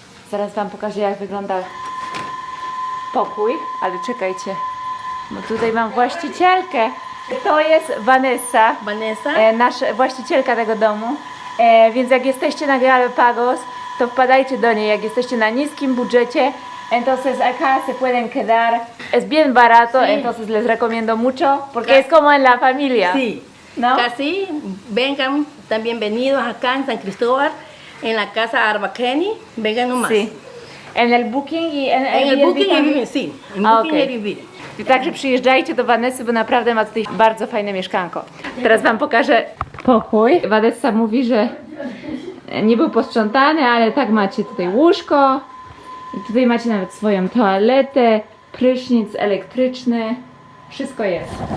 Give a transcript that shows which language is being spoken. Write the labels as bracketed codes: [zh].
[pl] Zaraz Wam pokażę, jak wygląda pokój, ale czekajcie, bo tutaj mam właścicielkę. To jest Vanessa, nasza właścicielka tego domu. Więc jak jesteście na Galapagos, to wpadajcie do niej, jak jesteście na niskim budżecie. [es] Entonces acá se pueden quedar, es bien barato, sí. Entonces les recomiendo mucho, porque es como en la familia. Sí, ¿no? Casi vengan, están bienvenidos acá en San Cristóbal, en la casa Arbaceni, vengan nomás. Sí. En el booking y en el booking y también. Airbnb, sí, en booking y Okay. Airbnb. [pl] Także przyjeżdżajcie do Vanessy, bo naprawdę ma tutaj bardzo fajne mieszkanko. Teraz wam pokażę pokój. Vanessa mówi, że nie był posprzątany, ale tak macie tutaj łóżko. I tutaj macie nawet swoją toaletę, prysznic elektryczny. Wszystko jest.